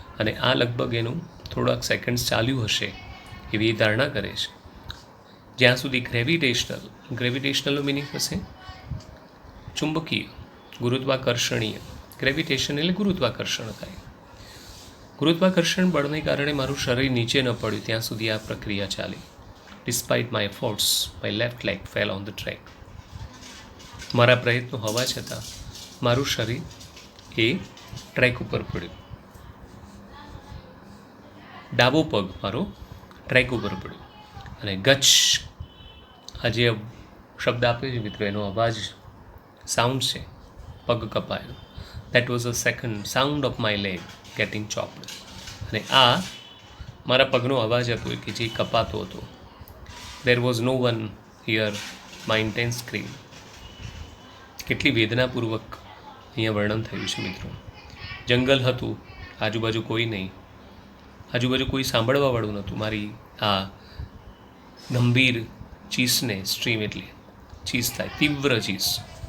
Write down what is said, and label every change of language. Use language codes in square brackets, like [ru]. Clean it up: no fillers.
[gu] અને આ લગભગ એનું થોડાક સેકન્ડ્સ ચાલ્યું હશે એવી ધારણા કરે છે. જ્યાં સુધી ગ્રેવિટેશનલનો મિનિંગ હશે ચુંબકીય, ગુરુત્વાકર્ષણીય. ગ્રેવિટેશન એટલે ગુરુત્વાકર્ષણ થાય. ગુરુત્વાકર્ષણ બળને કારણે મારું શરીર નીચે ન પડ્યું ત્યાં સુધી આ પ્રક્રિયા ચાલી. [en] Despite my efforts, my left leg fell on the track. [gu] મારા પ્રયત્નો હોવા છતાં મારું શરીર એ ટ્રેક ઉપર પડ્યું. ડાબો પગ મારો ટ્રેક ઉપર પડ્યો. અને ગચ, આ જે શબ્દ આપ્યો છે મિત્રો, એનો અવાજ, સાઉન્ડ છે, પગ કપાયો. [en] That was a second sound of my leg getting chopped. [gu] અને આ મારા પગનો અવાજ હતો કે જે કપાતો હતો. [en] There was no one here, my intense scream. [gu] કેટલી વેદનાપૂર્વક અહીંયા વર્ણન થયું છે મિત્રો. જંગલ હતું, આજુબાજુ કોઈ નહીં, આજુબાજુ કોઈ સાંભળવાવાળું નહોતું. મારી આ ગંભીર ચીસને, સ્ટ્રીમ એટલે ચીસ થાય, તીવ્ર ચીસ.